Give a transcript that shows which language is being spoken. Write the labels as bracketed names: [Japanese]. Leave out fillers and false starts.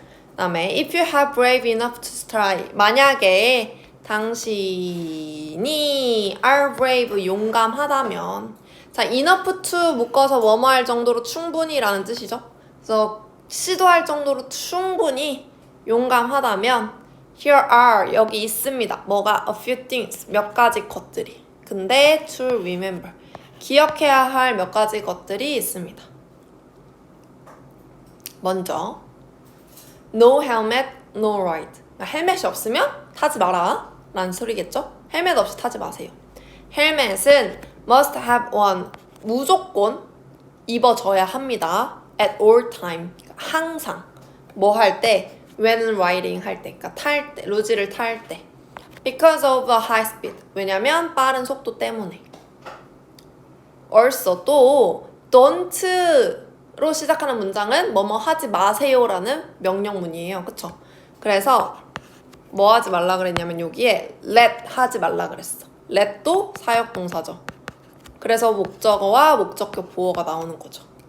[Korean] 그다음에 [English] if you have brave enough to try, [Korean] 만약에 당신이 are brave, 용감하다면, 자 enough to 묶어서 뭐뭐 할 정도로 충분히라는 뜻이죠. 그래서 시도할 정도로 충분히 용감하다면 [English] here are, [Korean] 여기 있습니다. 뭐가? [English] a few things, [Korean] 몇 가지 것들이. 근데 [English] to remember, [Korean] 기억해야 할 몇 가지 것들이 있습니다. [English] 먼저 no helmet, no ride. [Korean] 헬멧이 없으면 타지 마라 라는 소리겠죠? 헬멧 없이 타지 마세요. 헬멧은 [English] must have one, [Korean] 무조건 입어줘야 합니다. [English] at all time, [Korean] 항상. 뭐 할 때? [English] when riding [Korean] 할 때, 그러니까 탈 때, 루지를 탈 때. [English] because of the high speed, [Korean] 왜냐면 빠른 속도 때문에. also 또 don't로 시작하는 문장은 뭐뭐 하지 마세요라는 명령문이에요. 그쵸? 그래서 뭐 하지 말라 그랬냐면 여기에 let 하지 말라 그랬어. let도 사역동사죠. 그래서 목적어와 목적격 보어가 나오는 거죠.